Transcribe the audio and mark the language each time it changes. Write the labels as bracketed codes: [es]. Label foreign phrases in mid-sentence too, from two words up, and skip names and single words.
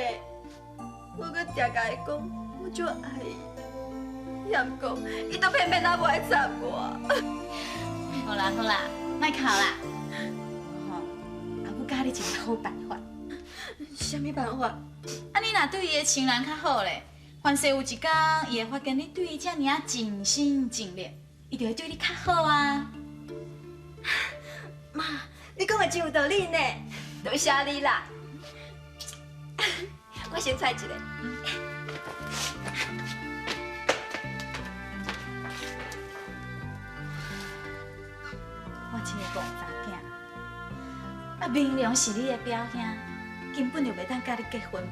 [nan] 我搁常甲伊讲，我就爱伊，也毋过伊都偏偏啊无爱插我。好啦好啦，莫哭啦。吼，阿母教你一个好办法。啥物办法？啊，你若对伊的情人较好咧，凡是有一天伊会发现你对伊遮尔啊尽心尽力，伊就会对你较好啊。妈，你讲的真有道理呢，多谢你啦。我先猜一个。我这个五查囝，啊明良是你的表兄，根本就袂当甲你结婚嘛。